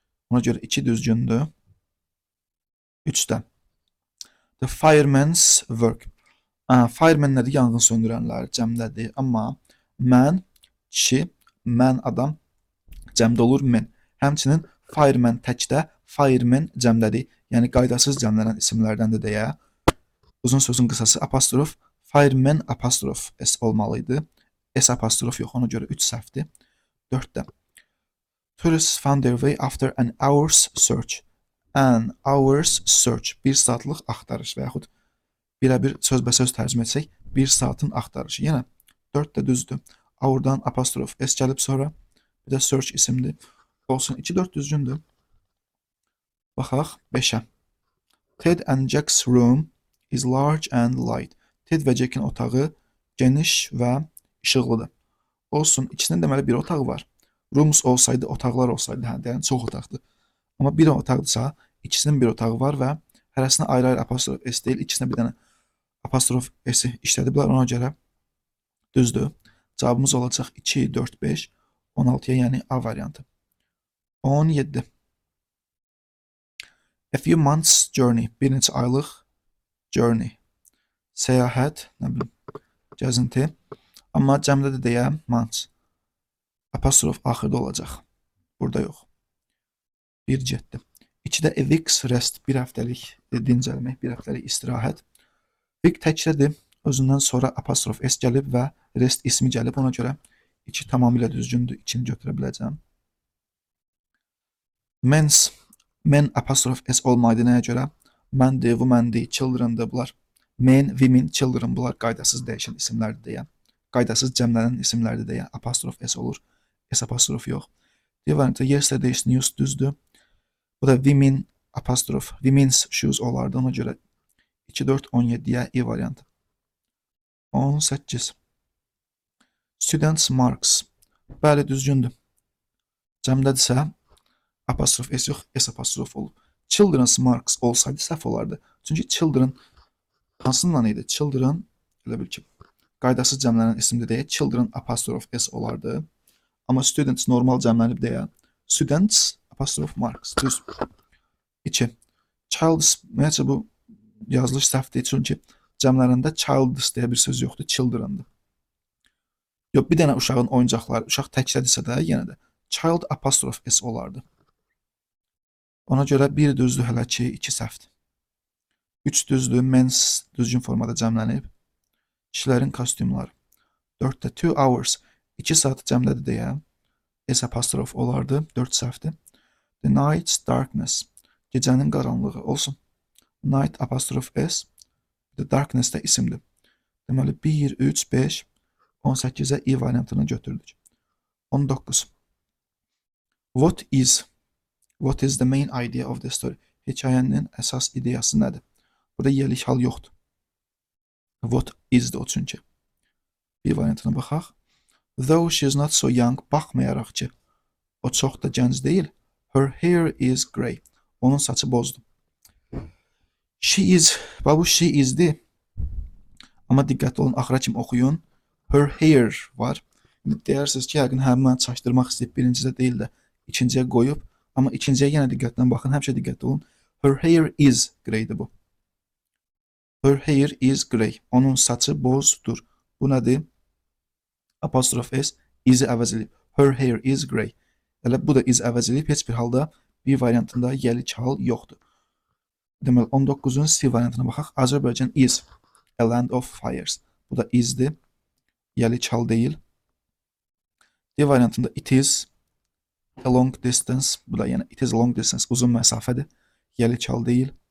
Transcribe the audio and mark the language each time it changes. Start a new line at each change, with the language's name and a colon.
Azerbaijani: Ona görə 2 düzgündür. 3-də
English: The fireman's work.
Azerbaijani: Fireman nədir? Yanğın söndürənlər cəmdədir. Amma mən kişi, mən adam cəmdə olur men. Həmçinin fireman təkdə, fireman cəmdədir. Yəni qaydasız cəmlənən isimlərdəndir deyə. Uzun sözün qısası apostrof, fireman apostrof S olmalıydı. S apostrof yox, ona görə 3 səhvdir. 4-də
English: Tourists found their way after an hour's search. An hour's search.
Azerbaijani: 1 saatlıq axtarış və yaxud birə-bir sözbəsöz tərcümə etsək, 1 saatın axtarışı. Yenə 4 də düzdür. Hour'dan apostrof S gəlib sonra, bir də search isimdir. Olsun, 2-4 düzgündür. Baxaq 5-ə.
English: Ted and Jack's room is large and light.
Azerbaijani: Ted və Jack'in otağı geniş və işıqlıdır. Olsun, ikisinin deməli bir otağı var. Rooms olsaydı, otaqlar olsaydı, hə, yəni çox otaqdır. Amma bir otaqdırsa, ikisinin bir otağı var və hərəsinə ayrı-ayrı apostrof S deyil, ikisinə bir dənə apostrof S-i işlədiblər, ona görə düzdür. Cavabımız olacaq 2, 4, 5, 16-ya, yəni A variantı. 17.
English: A few months journey,
Azerbaijani: bir neçə aylıq
English: journey.
Azerbaijani: Səyahət, nə bilim, gəzinti. Amma cəmdə də deyə months. Apostrof axırda olacaq. Burada yox. 1 getdi. 2-də
English: a week's rest,
Azerbaijani: bir həftəlik dincəlmək, bir həftəlik istirahət. Week təkdədir, özündən sonra apostrof S gəlib və rest ismi gəlib, ona görə 2 tamamilə düzgündür, 2-ni götürə biləcəm. Men's, men apostrof S olmaydı nəyə görə? Məndir, womandir, children'dır bunlar. Men, women, children bunlar qaydasız dəyişən isimlərdir deyə. Qaydasız cəmlənən isimlərdir deyə apostrof S olur. S apostrof yox. D variantı
English: yesterday's news
Azerbaijani: düzdür. Bu da women apostrof,
English: women's shoes
Azerbaijani: olardı. Ona görə 2, 4, 17-yə E variantı. 18.
English: Students marks.
Azerbaijani: Bəli, düzgündür. Cəmdədirsə apostrof S yox, S apostrof olur. Children's marks olsaydı səhv olardı. Çünki children hansından idi? Children, elə bil ki, qaydasız cəmlənən isimdir deyə children apostrof S olardı. Amma students normal cəmlənib deyə students apostrof marks. Düz. 2. Childs, nəyəcə bu yazılış səhvdir, çünki cəmlərində childs deyə bir söz yoxdur, children'dır. Yox, bir dənə uşağın oyuncaqları, uşaq təklədirsə də yenə də child apostrof S olardı. Ona görə 1 düzdür hələ ki, 2 səhvdir. 3 düzdür, men's düzgün formada cəmlənib. Kişilərin kostyumları. 4-də 2 hours, 2 saat cəmlədir deyə S apostrof olardı, 4 səhvdir.
English: The night's darkness,
Azerbaijani: gecənin qaranlığı olsun. Night apostrof S, the darkness də isimdir. Deməli 1, 3, 5, 18-ə E variantını götürdük. 19.
English: What is the main idea of the story?
Azerbaijani: Hekayənin əsas ideyası nədir? Burada yelik hal yoxdur. What is-dir o çünki. Bir variantına baxaq.
English: Though she is not so young,
Azerbaijani: baxmayaraq ki, o çox da gənc deyil.
English: Her hair is grey.
Azerbaijani: Onun saçı bozdur.
English: She is,
Azerbaijani: bu she is-dir. Amma diqqətli olun, axıra kimi oxuyun. Her hair var. Deyirsiniz ki, yəqin mən çaşdırmaq istəyib birincidə deyil də ikinciyə qoyub. Amma ikinciyə yenə diqqətlə baxın, həmişə diqqətli olun. Her hair is greydir bu.
English: Her hair is grey.
Azerbaijani: Onun saçı bozdur. Bu nədir? Apostrof S, is-i əvəz edib.
English: Her hair is grey.
Azerbaijani: Elə bu da is əvəz edib, heç bir halda bir variantında yelik hal yoxdur. Deməli, 19-un C variantına baxaq.
English: Azərbaycan is a land of fires.
Azerbaijani: Bu da is-dir. Yelik hal deyil. D variantında
English: it is a long distance.
Azerbaijani: Bu da yəni
English: it is a long distance.
Azerbaijani: Uzun məsafədir. Yelik hal deyil.